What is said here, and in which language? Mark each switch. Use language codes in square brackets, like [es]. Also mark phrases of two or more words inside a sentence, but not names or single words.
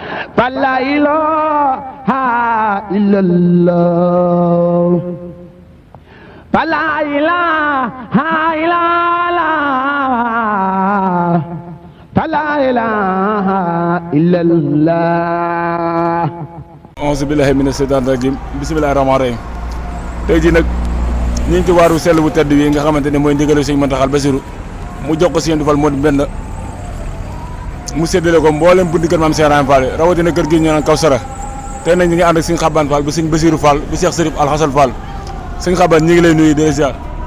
[ar] فلا إله إلا الله فلا إله إلا الله فلا إله إلا الله أعوذ بالله من الشيطان الرجيم بسم الله الرحمن الرحيم [wo] tey jii nag ñu ngi ci waaru sell bu tedd wi nga xamante ne mooy ndigalu Sëñ Muntaxa Basiru mu jox ko Sëñ Amdi Fall moo di benn mu séddale ko mboolem bundi kër maam Cheikh Ibrahima Fall rawatina kër gi ñu naan Kawsara tey nag ñu ngi ànd ak Sëñ Xabaan Fall bu Sëñ Basiru Fall bu Cheikh Sërif Alxasan Fall Sëñ Xabaan ñu ngi lay nuyu di la ziar.